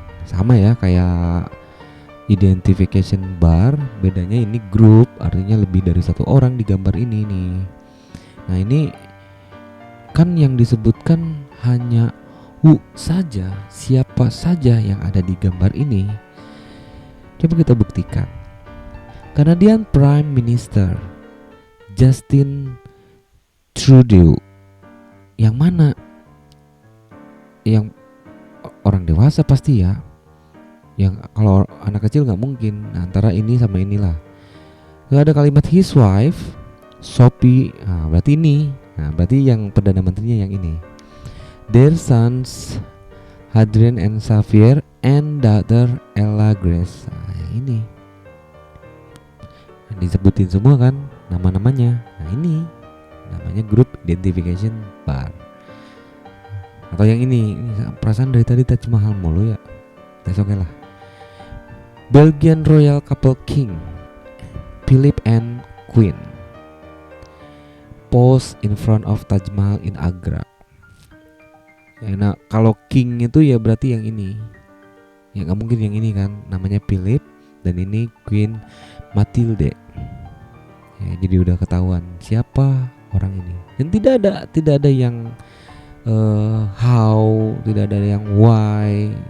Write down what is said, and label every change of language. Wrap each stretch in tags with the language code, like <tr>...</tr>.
<id>Sama ya kayak identification bar, bedanya ini group, artinya lebih dari satu orang di gambar ini nih. Nah ini kan yang disebutkan hanya who saja, siapa saja yang ada di gambar ini. Coba kita buktikan.</id> <en>Canadian Prime Minister Justin Trudeau.</en> <id>Yang mana? Yang orang dewasa pasti ya. Yang kalau anak kecil nggak mungkin. Nah, antara ini sama inilah. Gak ada kalimat</id> <en>his wife, Sophie.</en> <id>Nah, berarti ini. Nah, berarti yang Perdana Menterinya yang ini.</id> <en>Their sons Hadrian and Xavier and daughter Ella Grace.</en> <id>Nah, yang ini. Nah, disebutin semua kan nama-namanya. Nah, ini namanya group identification bar. Atau yang ini perasaan dari tadi Taj Mahal mulu ya.</id> <en>That's okay lah. Belgian Royal Couple King Philip and Queen pose in front of Taj Mahal in Agra.</en> <id>Ya, nah kalau King itu ya berarti yang ini. Ya nggak mungkin yang ini kan. Namanya Philip dan ini Queen Matilde. Ya, jadi udah ketahuan siapa orang ini. Dan tidak ada yang how, tidak ada yang why.</id>